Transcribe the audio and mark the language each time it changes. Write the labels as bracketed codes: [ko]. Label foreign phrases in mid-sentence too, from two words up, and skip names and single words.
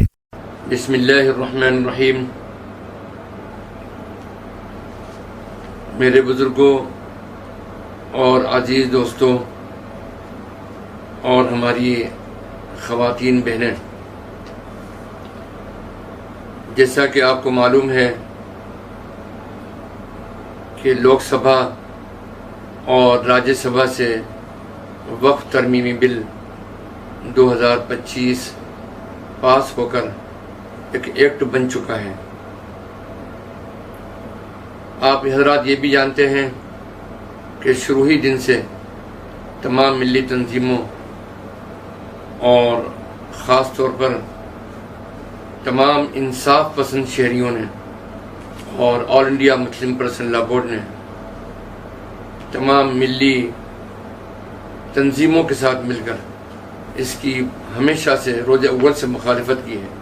[ur] بسم اللہ الرحمن الرحیم۔ میرے بزرگوں اور عزیز دوستوں اور ہماری خواتین بہنیں، جیسا کہ آپ کو معلوم ہے کہ لوک سبھا اور راجیہ سبھا سے وقف ترمیمی بل 2025 پاس ہو کر ایک ایکٹ بن چکا ہے۔ آپ حضرات یہ بھی جانتے ہیں کہ شروعی دن سے تمام ملی تنظیموں اور خاص طور پر تمام انصاف پسند شہریوں نے اور آل انڈیا مسلم پرسنل لا بورڈ نے تمام ملی تنظیموں کے ساتھ مل کر اس کی ہمیشہ سے روز اول سے مخالفت کی ہے۔